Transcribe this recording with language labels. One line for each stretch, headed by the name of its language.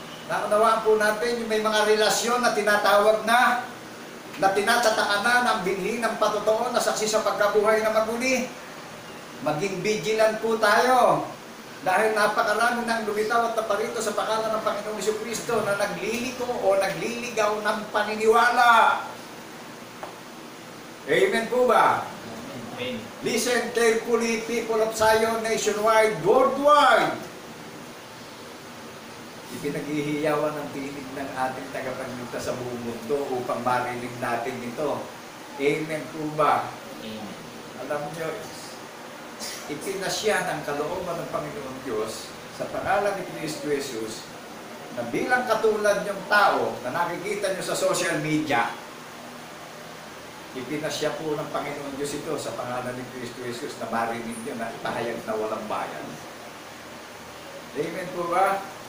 Filipino: Naunawaan po natin yung may mga relasyon na tinatawag na tinatataan na ng binhi ng patotoo na saksi sa pagkabuhay na maguli. Maging vigilant po tayo. Dahil napakarami nang lumitaw at naparito sa pangalan ng Panginoong Jesucristo na nagliliko o nagliligaw ng paniniwala. Amen po ba? Amen.
English: Listen carefully, people of Zion, nationwide, worldwide.
Filipino: Ipinaghihiyawan ng tinig ng ating tagapagligtas sa buong mundo upang marinig natin ito. Amen po ba? Amen. Alam nyo, ipinasya ng kalooban ng Panginoon Diyos sa pangalan ni Cristo Jesus na bilang katulad yung tao na nakikita nyo sa social media, ipinasya po ng Panginoon Diyos ito sa pangalan ni Cristo Jesus na marinig nyo na ipahayag na walang bayan. Amen po ba?